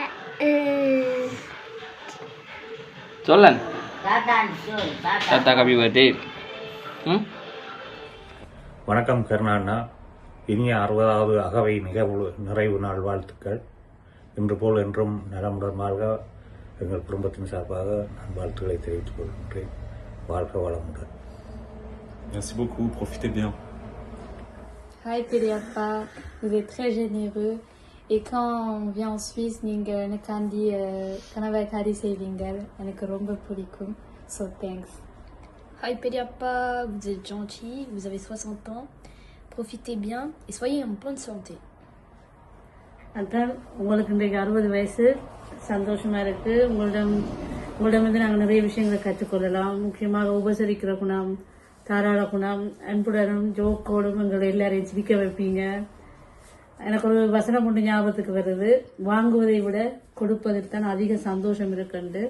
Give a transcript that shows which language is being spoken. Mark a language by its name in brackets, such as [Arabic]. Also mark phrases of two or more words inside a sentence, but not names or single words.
[Tamil] சொல்லுங்க தாத்தா [English] happy birthday. [Tamil] வணக்கம் கருணாண்ணா. இனிய 60வது அகவை நிறைவு நாள் வாழ்த்துக்கள். இன்று போல் என்றும் நலமுடன் வாழ்க எங்கள் குடும்பத்தின் சார்பாக நான் வாழ்த்துக்களை தெரிவித்துக் கொள்கின்றேன். வாழ்க வளமுடன். [French] Merci beaucoup, profitez bien. Hi Pediappa, vous êtes très généreux et quand on vient en Suisse, [Tamil] நீங்க எனக்காண்டி கனவை காரி செய்வீங்க, எனக்கு ரொம்ப பிடிக்கும். [English] So thanks. [French] Hi Pediappa, vous êtes gentil, vous avez 60 ans, profitez bien et soyez en bonne santé. [Tamil] அதான் உங்களுக்கு இன்றைக்கு 60 வயசு, சந்தோஷமாக இருக்குது. உங்களிடமிருந்து நாங்கள் நிறைய விஷயங்களை கற்றுக்கொள்ளலாம். முக்கியமாக உபசரிக்கிற குணம், தாராள குணம், அன்புடனும் ஜோக்கோடும் எங்களை எல்லாரையும் சிரிக்க வைப்பீங்க. எனக்கு ஒரு வசனம் ஒன்று ஞாபகத்துக்கு வருது, வாங்குவதை விட கொடுப்பதில் தான் அதிக சந்தோஷம் இருக்குண்டு.